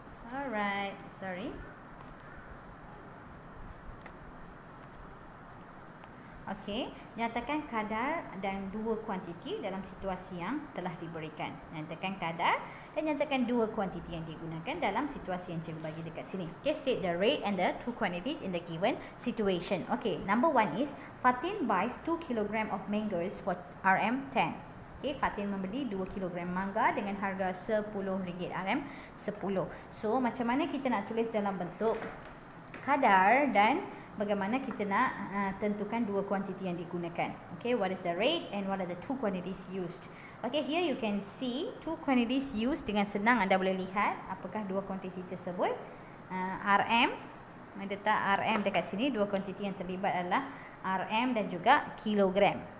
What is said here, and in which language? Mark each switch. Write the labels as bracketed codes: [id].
[en] Alright, sorry. [ms] Nyatakan kadar dan dua kuantiti dalam situasi yang telah diberikan. Nyatakan kadar dan nyatakan dua kuantiti yang digunakan dalam situasi yang cikgu bagi dekat sini. [en] State the rate and the two quantities in the given situation. Number one is Fatin buys 2 kg of mangoes for RM10. [ms] Fatin membeli 2 kg mangga dengan harga RM10 RM10. So, macam mana kita nak tulis dalam bentuk kadar dan bagaimana kita nak tentukan dua kuantiti yang digunakan. [en] What is the rate and what are the two quantities used? Here you can see two quantities used. [ms] Dengan senang anda boleh lihat apakah dua kuantiti tersebut. RM, ada tak RM dekat sini? Dua kuantiti yang terlibat adalah RM dan juga kilogram.